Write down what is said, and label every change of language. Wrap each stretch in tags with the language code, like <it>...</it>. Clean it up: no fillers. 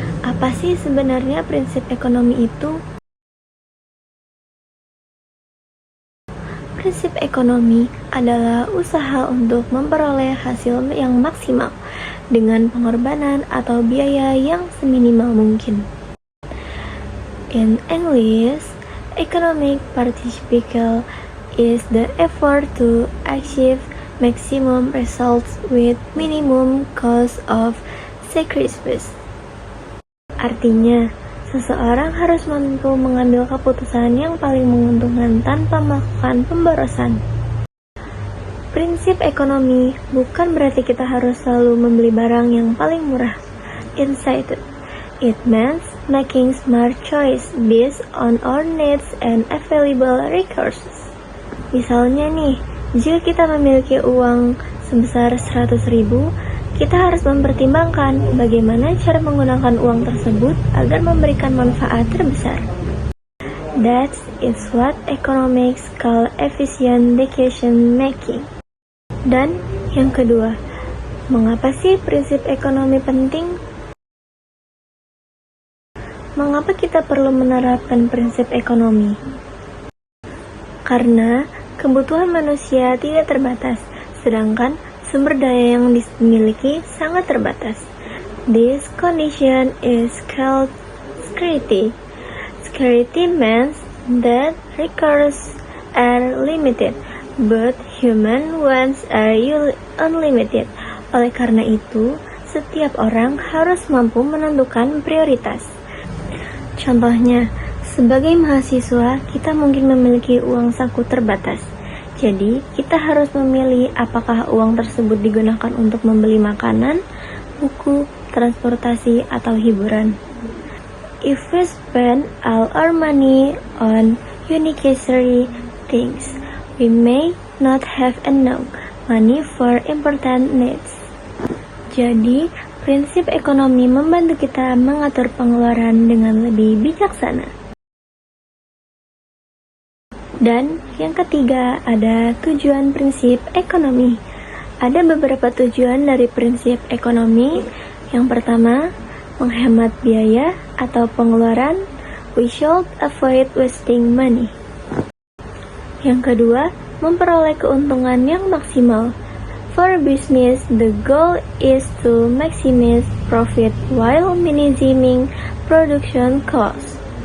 <id>Apa sih sebenarnya prinsip ekonomi itu? Prinsip ekonomi adalah usaha untuk memperoleh hasil yang maksimal dengan pengorbanan atau biaya yang seminimal mungkin.</id> <en>In English, economic participation is the effort to achieve maximum results with minimum cost of sacrifice.</en> <id>Artinya, seseorang harus mampu mengambil keputusan yang paling menguntungkan tanpa melakukan pemborosan. Prinsip ekonomi bukan berarti kita harus selalu membeli barang yang paling murah.</id> <en>Instead, it means making smart choice based on our needs and available resources.</en> <id>Misalnya nih, jika kita memiliki uang sebesar 100.000, kita harus mempertimbangkan bagaimana cara menggunakan uang tersebut agar memberikan manfaat terbesar.</id> <en>That is what economics call efficient decision making.</en> <id>Dan yang kedua, mengapa sih prinsip ekonomi penting? Mengapa kita perlu menerapkan prinsip ekonomi? Karena kebutuhan manusia tidak terbatas, sedangkan sumber daya yang dimiliki sangat terbatas.</id> <en>This condition is called scarcity. Scarcity means that resources are limited, but human wants are unlimited.</en> <id>Oleh karena itu, setiap orang harus mampu menentukan prioritas. Contohnya, sebagai mahasiswa, kita mungkin memiliki uang saku terbatas. Jadi, kita harus memilih apakah uang tersebut digunakan untuk membeli makanan, buku, transportasi, atau hiburan.</id> <en>If we spend all our money on unnecessary things, we may not have enough money for important needs.</en> <id>Jadi, prinsip ekonomi membantu kita mengatur pengeluaran dengan lebih bijaksana. Dan yang ketiga, ada tujuan prinsip ekonomi. Ada beberapa tujuan dari prinsip ekonomi. Yang pertama, menghemat biaya atau pengeluaran.</id> <en>We should avoid wasting money.</en> <id>Yang kedua, memperoleh keuntungan yang maksimal.</id> <en>For business, the goal is to maximize profit while minimizing production costs.</en>